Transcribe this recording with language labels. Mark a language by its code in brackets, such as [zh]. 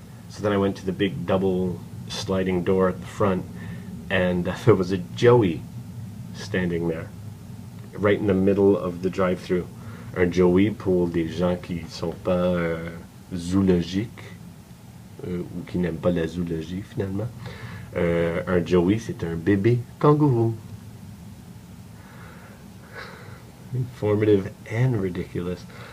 [en] So then I went to the big double sliding door at the front, and there was a Joey standing there, right in the middle of the drive-thru. [fr] Un Joey, pour des gens qui sont pas zoologiques, ou qui n'aiment pas la zoologie finalement, un Joey, c'est un bébé kangaroo. [en] Informative and ridiculous.